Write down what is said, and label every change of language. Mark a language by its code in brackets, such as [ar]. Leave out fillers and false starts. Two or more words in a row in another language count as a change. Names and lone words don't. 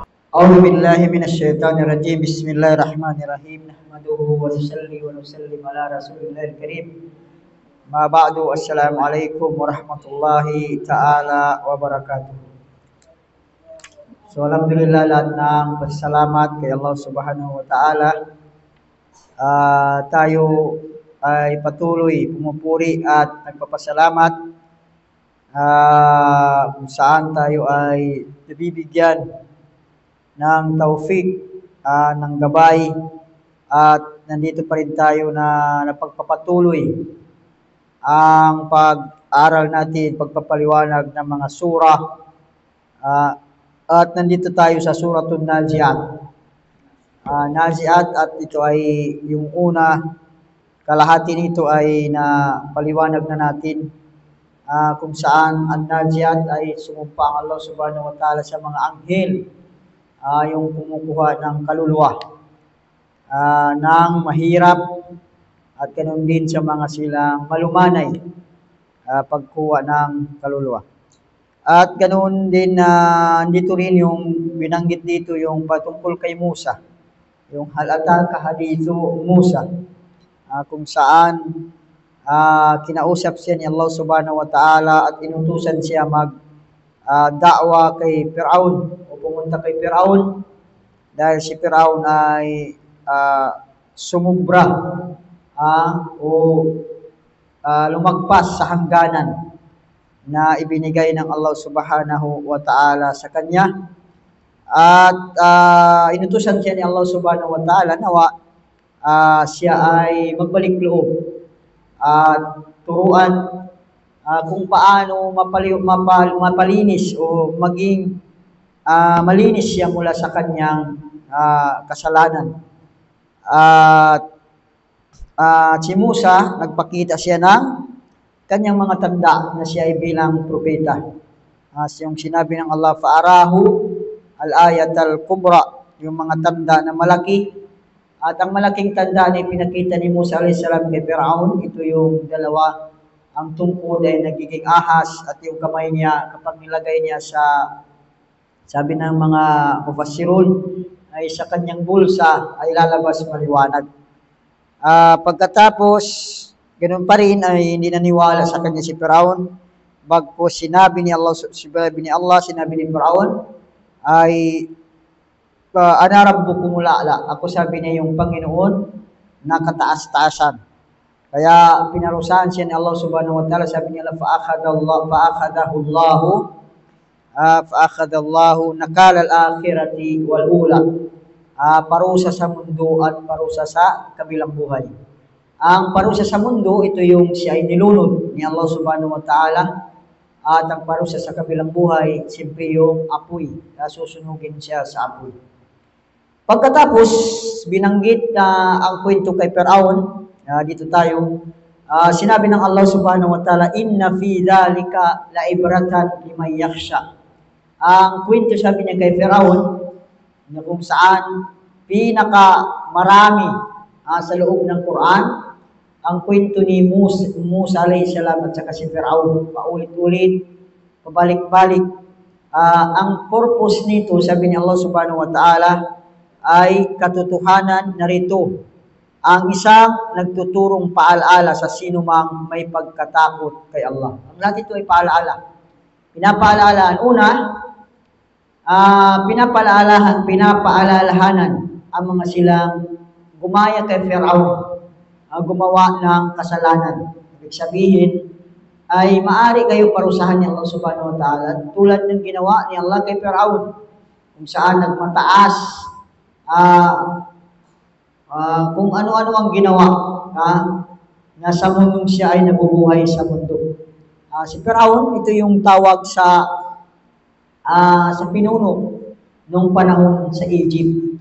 [ar] أعوذ بالله من الشيطان الرجيم بسم الله الرحمن الرحيم نحمده ونصلي ونسلم على رسول الله الكريم ما بعد السلام عليكم ورحمة الله تعالى wabarakatuh. [tl] So alhamdulillah lahat ng pasalamat kay [ar] الله سبحانه وتعالى. [tl] Tayo ay patuloy pumupuri at nagpapasalamat kung saan tayo ay nabibigyan ng taufik, ng gabay, at nandito pa rin tayo na napagpapatuloy ang pag-aral natin, pagpapaliwanag ng mga surah, at nandito tayo sa Suratul Nazi'at. Nazi'at, at ito ay yung una, kalahati nito ay napaliwanag na natin, kung saan ang Nazi'at ay sumumpa ang [ar] الله سبحانه وتعالى [tl] sa mga anghel, yung kumukuha ng kaluluwa ng mahirap, at ganun din sa mga silang malumanay pagkuha ng kaluluwa. At ganun din dito rin yung binanggit dito yung patungkol kay Musa, yung [ar] هل أتاك حديث موسى, [tl] kung saan kinausap siya ni [ar] الله سبحانه وتعالى [tl] at inutusan siya da'wa kay Fir'aun, o pumunta kay Fir'aun, dahil si Fir'aun ay sumubra o lumagpas sa hangganan na ibinigay ng Allah subhanahu wa ta'ala sa kanya. At inutusan siya ni [ar] الله سبحانه وتعالى [tl] nawa siya ay magbalik loob at turuan kung paano mapalinis o maging malinis siya mula sa kanyang kasalanan. At si Musa, nagpakita siya ng kanyang mga tanda na siya ay bilang propeta. Yung sinabi ng Allah, [ar] فأراه الآية الكبرى, [tl] yung mga tanda na malaki. At ang malaking tanda na pinakita ni Musa a.s. kay Fir'aun, ito yung dalawa, ang tungkod ay nagiging ahas, at yung kamay niya, kapag nilagay niya sa, sabi ng mga mufassirun, ay sa kanyang bulsa ay lalabas maliwanag. Pagkatapos, ganoon pa rin ay hindi naniwala sa kanya si Fir'aun, bagpos sinabi ni sinabi ni Fir'aun ay [ar] أنا ربكم الأعلى, [tl] ako sabi niya yung Panginoon na kataas-taasan. Kaya pinarusahan siya ni [ar] الله سبحانه وتعالى, [tl] sabi niya [ar] فأخذه الله نكال الآخرة والأولى, [tl] parusa sa mundo at parusa sa kabilang buhay. Ang parusa sa mundo, ito yung siya ay nilunod ni [ar] الله سبحانه وتعالى, [tl] at ang parusa sa kabilang buhay, siyempre yung apoy, susunugin siya sa apoy. Pagkatapos, binanggit ang kwento kay Fir'aun, dito tayo, sinabi ng [ar] الله سبحانه وتعالى, إن في ذلك لعبرة لمن يخشى. [tl] Ang kwento, sabi niya kay Fir'aun, na kung saan pinakamarami sa loob ng Quran, ang kwento ni Musa [ar] عليه السلام [tl] at saka si Fir'aun, paulit-ulit, pabalik-balik. Ang purpose nito, sabi ni [ar] الله سبحانه وتعالى, [tl] ay katotohanan narito. Ang isang nagtuturong paalaala sa sino mang may pagkatakot kay Allah. Ang lahat ito ay paalaala. Pinapaalalahan. Una, pinapaalalahanan ang mga silang gumaya kay Fir'aun, gumawa ng kasalanan. Ibig sabihin, ay maari kayo parusahan ni [ar] الله سبحانه وتعالى [tl] tulad ng ginawa ni Allah kay Fir'aun, kung saan nagmataas, kung ano-ano ang ginawa, na sa mundong siya ay nabubuhay sa mundo. Si Fir'aun, ito yung tawag sa pinuno nung panahon sa Egypt.